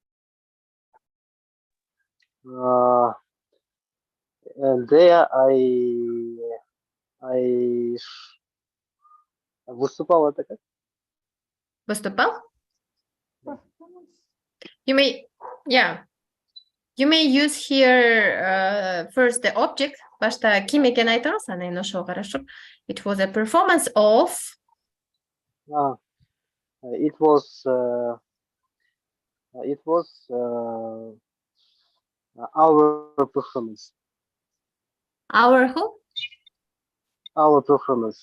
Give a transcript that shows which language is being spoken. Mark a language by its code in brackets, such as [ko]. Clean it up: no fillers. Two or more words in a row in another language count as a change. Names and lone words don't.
[en] And there I [ru] выступал, это как? [en] Выступал? You may, yeah. You may use here first the object. [ky] Башта ким экенин айтабыз, анан ошого карашып. [en] It was a performance of. It was our performance. Our who? Our performance.